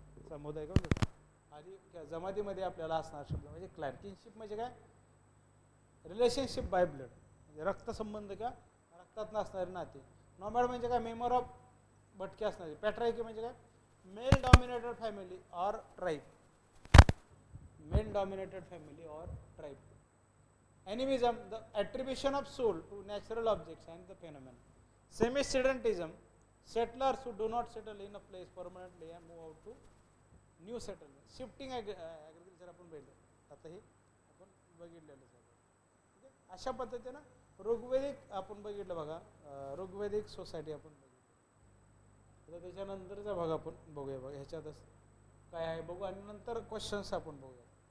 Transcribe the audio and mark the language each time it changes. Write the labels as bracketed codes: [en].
[mr] समुदाय का आधी जमातीमध्ये आपल्याला असणार शब्द म्हणजे क्लॅन. किनशिप म्हणजे काय, [en] relationship by blood [mr] म्हणजे रक्तसंबंध किंवा रक्तात नसणारे नाते. नॉमॅड म्हणजे काय, मेंबर ऑफ भटके असणारे. पॅट्रायकी म्हणजे काय, [en] Male dominated family or tribe. male dominated family or tribe. Animism, the attribution of soul to natural objects and the phenomenon. Semi-sedentism, settlers who do not settle in a place permanently and move out to new settlement. [mr] Shifting agriculture आपण बघितलं, आता हे आपण बघितलेलंच आहे. अशा पद्धतीनं ऋग्वेदिक आपण बघितलं बघा, ऋग्वेदिक सोसायटी आपण बघितलं. आता त्याच्यानंतरचा भाग आपण बघूया बघा, ह्याच्यातच काय आहे बघू आणि नंतर क्वेश्चन्स आपण बघूया.